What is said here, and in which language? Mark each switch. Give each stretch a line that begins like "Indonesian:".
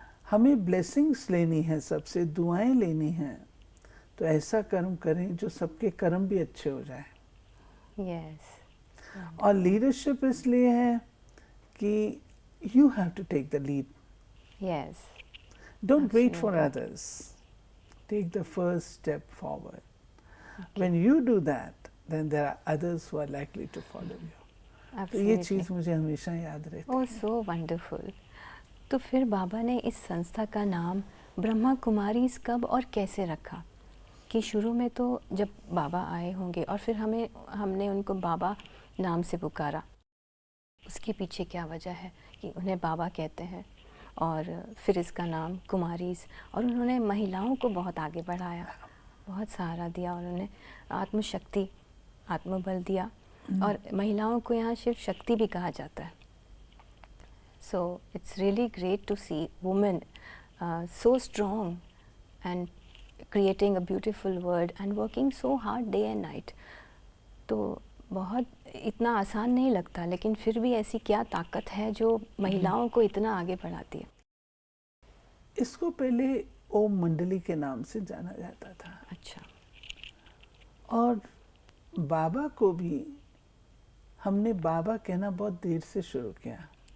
Hindi: हमें ब्लेसिंग्स लेनी है, सबसे दुआएं लेनी हैं, तो ऐसा कर्म करें जो सबके कर्म भी अच्छे हो जाए।
English: Yes.
Hindi: और लीडरशिप इसलिए है कि
English: You have to take the lead, yes. Don't wait for Absolutely. Others, take the first step forward. When you do that, then there are others who are likely to follow you.
Hindi: तो ये
English: Absolutely.
Hindi: चीज़ मुझे हमेशा याद रहती ओह है।
English: So wonderful.
Hindi: तो फिर बाबा ने इस संस्था का नाम ब्रह्मा कुमारीज कब और कैसे रखा? कि शुरू में तो जब बाबा आए होंगे और फिर हमने उनको बाबा नाम से पुकारा, उसके पीछे क्या वजह है कि उन्हें बाबा कहते हैं? और फिर इसका नाम कुमारीज, और उन्होंने महिलाओं को बहुत आगे बढ़ाया, बहुत सहारा दिया उन्होंने, आत्मशक्ति, आत्मबल दिया, और महिलाओं को यहाँ शिव शक्ति भी कहा जाता है।
English: So it's really great to see women so strong and creating a beautiful world and working so hard day and night.
Hindi: तो बहुत इतना आसान नहीं लगता, लेकिन फिर भी ऐसी क्या ताकत है जो महिलाओं को इतना आगे बढ़ाती है? इसको पहले ओम मंडली के नाम से जाना जाता था, अच्छा। और बाबा को भी हमने बाबा कहना बहुत देर से शुरू किया।